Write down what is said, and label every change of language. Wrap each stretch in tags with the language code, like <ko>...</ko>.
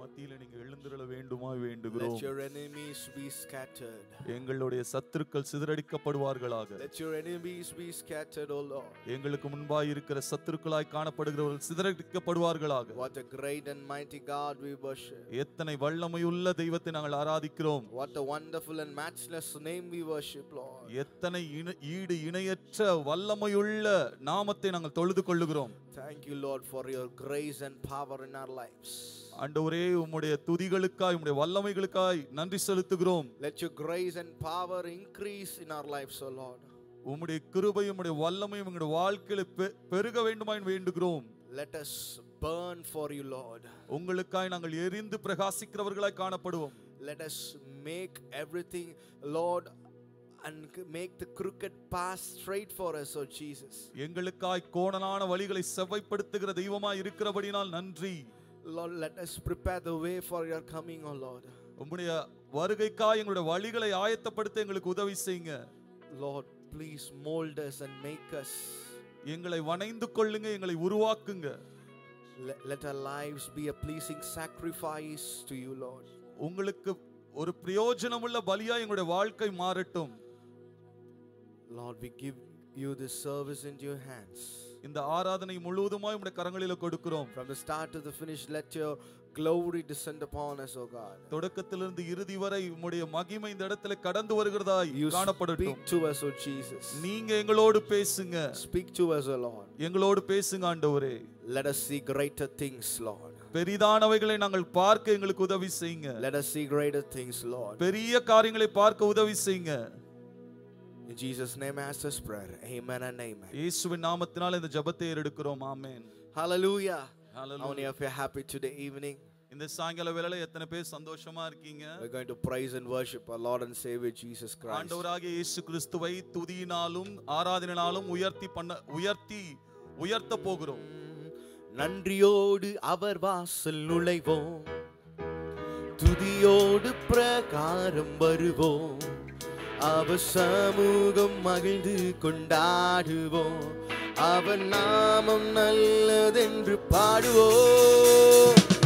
<ta>மத்தியில நீங்க எழுந்திருள வேண்டுமாய் வேண்டுகிறோம்.</ta> <en>Let your enemies be scattered.</en> <ta>எங்களுடைய சத்துருக்கள் சிதறடிக்கப்படுவார்களாக.</ta> <en>Let your enemies be scattered, O Lord.</en> <ta>எங்களுக்கு முன்பாய் இருக்கிற சத்துருக்களாய் காணப்படுகிறவர்கள் சிதறடிக்கப்படுவார்களாக.</ta> <en>What a great and mighty God we worship.</en> <ta>எத்தனை வல்லமையுள்ள தெய்வத்தை நாங்கள் ஆராதிக்கிறோம்.</ta> <en>What a wonderful and matchless name we worship, Lord.</en> <ta>எத்தனை ஈடு இணையற்ற வல்லமையுள்ள நாமத்தை நாங்கள் தொழுது கொள்ளுகிறோம்.</ta> <en>Thank you, Lord, for your grace and power in our lives.</en> <ta>ஆண்டவரே, உம்முடைய துதிகளுக்காய் உம்முடைய வல்லமைகளுக்காய் நன்றி செலுத்துகிறோம்.</ta> <en>Let your grace and power increase in our lives, O Lord.</en> <ta>உம்முடைய கிருபையும் உம்முடைய வல்லமையும் எங்களுடைய வாழ்க்கையில பெருக வேண்டுமாய் வேண்டுகிறோம்.</ta> <en>Let us burn for you, Lord.</en> <ta>உங்களுக்காய் நாங்கள் எரிந்து பிரகாசிக்கிறவர்களாய் காணப்படுவோம்.</ta> <en>Let us make everything, Lord, and make the crooked path straight for us, O Jesus.</en> <ta>எங்களுக்காய் கோணலான வழிகளை செவ்வாய்ப்படுத்துகிற தெய்வமாய் இருக்கிறபடியால் நன்றி.</ta> <en>Lord, let us prepare the way for your coming, O Lord.</en> <ta>உம்முடைய வருகைக்காய் எங்களுடைய வழிகளை ஆயத்தப்படுத்த எங்களுக்கு உதவி செய்யுங்க.</ta> <en>Lord, please mold us and make us.</en> <ta>எங்களை வணைந்து கொள்ளுங்க, எங்களை உருவாக்குங்க.</ta> <en>Let our lives be a pleasing sacrifice to you, Lord.</en> <ta>உங்களுக்கு ஒரு பிரயோஜனமுள்ள பலியா எங்களுடைய வாழ்க்கை மாறட்டும்.</ta> <en>Lord, we give you this service into your hands.</en> <ta>இந்த ஆராதனை முழுவதுமாய் உம்முடைய கரங்களில கொடுக்கிறோம்.</ta> <en>From the start to the finish, let your glory descend upon us, O God.</en> <ta>தொடக்கத்திலிருந்து இறுதி வரை உம்முடைய மகிமை இந்த இடத்துல கடந்து வருகிறதாய் காணப்படட்டும்.</ta> <en>Speak to us, O Jesus.</en> <ta>நீங்க எங்களோடு பேசுங்க.</ta> <en>Speak to us, O Lord.</en> <ta>எங்களோடு பேசுங்க ஆண்டவரே.</ta> <en>Let us see greater things, Lord.</en> <ta>பெரிதானவைகளை நாங்கள் பார்க்க எங்களுக்கு உதவி செய்யுங்க.</ta> <en>Let us see greater things, Lord.</en> <ta>பெரிய காரியங்களை பார்க்க உதவி செய்யுங்க.</ta> <en>In Jesus' name I ask this prayer. Amen and amen.</en> <ta>இயேசுவின் நாமத்தினால இந்த ஜெபத்தை ஏறெடுக்கிறோம். ஆமென்.</ta> <en>Hallelujah. Hallelujah. How many of you are happy today evening?</en> <ta>இந்த சாயங்கால வேளையில எத்தனை பேர் சந்தோஷமா இருக்கீங்க?</ta> <en>We're going to praise and worship our Lord and Savior Jesus Christ.</en> <ta>ஆண்டவராகிய இயேசு கிறிஸ்துவை துதியினாலும் ஆராதனையினாலும் உயர்த்த போகிறோம். நன்றியோடு அவர் வாசல் நுழைவோம், துதியோடு பிரகாரம் வருவோம், அவர் சமூகம் மகிழ்ந்து கொண்டாடுவோம், அவர் நாமம் நல்லதென்று பாடுவோம்.</ta>